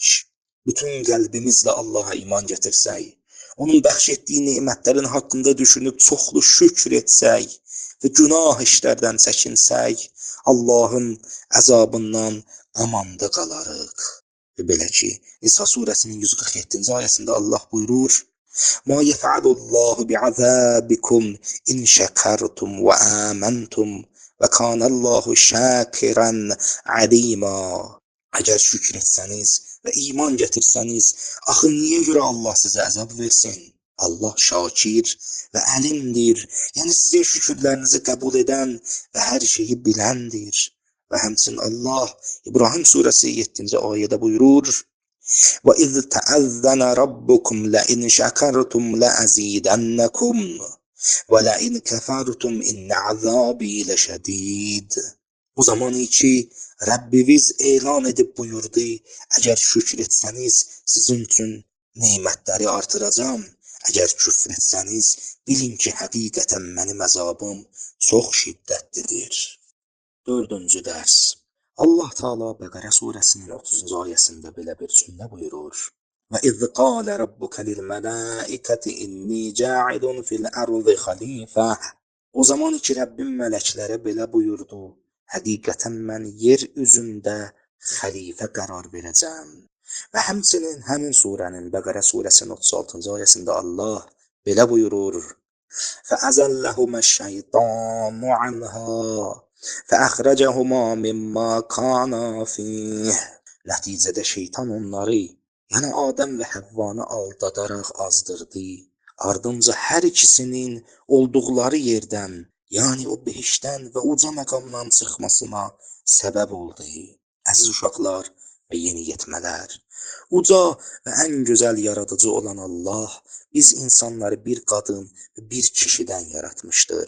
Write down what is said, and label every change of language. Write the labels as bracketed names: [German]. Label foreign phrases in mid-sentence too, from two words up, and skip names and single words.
[Azerbaijani] Bütün qəlbimizlə Allaha iman gətirsək, onun bəxş etdiyi nemətlərin haqqında düşünüb çoxlu şükr etsək və günah işlərdən çəkinsək, Allahın əzabından amanda qalarıq. Və belə ki, Nisa surəsinin 147-ci ayəsində Allah buyurur: [Arabic] "مَا يَفْعَلُ اللَّهُ بِعَذَابِكُمْ إِنْ شَكَرْتُمْ وَآمَنْتُمْ وَكَانَ اللَّهُ شَاكِرًا عَلِيمًا." [Azerbaijani] Əgər şükür etsəniz və iman gətirsəniz, axı niyə görə Allah sizə əzab versin? Allah şakir və əlimdir, yəni sizin şükürlərinizi qəbul edən və hər şeyi biləndir. Və həmçinin Allah İbrahim surəsi 7-ci ayədə buyurur: [Arabic] وَإِذْ تَأَذَّنَ رَبُّكُمْ لَئِنْ شَكَرْتُمْ لَأَزِيدَنَّكُمْ وَلَئِنْ كَفَرْتُمْ إِنَّ عَذَابِي لَشَدِيدٌ. [Azerbaijani] O zaman ki, Rəbbiniz elan edib buyurdu, əgər şükür etsəniz, sizin üçün nemətləri artıracam. Əgər küfr etsəniz, bilin ki, həqiqətən mənim əzabım çox şiddətlidir. 4-cü dərs. Allah Teala Bəqərə surəsinin 30-cu ayəsində belə bir cümlə buyurur: [Arabic] "وَإِذْ قَالَ رَبُّكَ لِلْمَلَائِكَةِ إِنِّي جَاعِلٌ فِي الْأَرْضِ خَلِيفَةً." [Azerbaijani] O zaman ki, Rəbbim mələklərə belə buyurdu: "Həqiqətən mən yer üzündə xəlifə qərar verəcəm." Və həmçinin həmin surənin Bəqərə surəsinin 36-cı ayəsində Allah belə buyurur: [Arabic] "فَأَزَلَّهُمَا الشَّيْطَانُ عَنْهَا فَأَخْرَجَهُمَا مِمَّا كَانَا فِيهِ." [Azerbaijani] Nəticədə şeytan onları, yəni Adəm və Həvvanı aldadaraq azdırdı. Ardınca hər ikisinin olduqları yerdən, yəni o behişdən və uca məqamdan çıxmasına səbəb oldu. Əziz uşaqlar və yeniyetmələr, uca və ən gözəl yaradıcı olan Allah biz insanları bir qadın və bir kişidən yaratmışdır.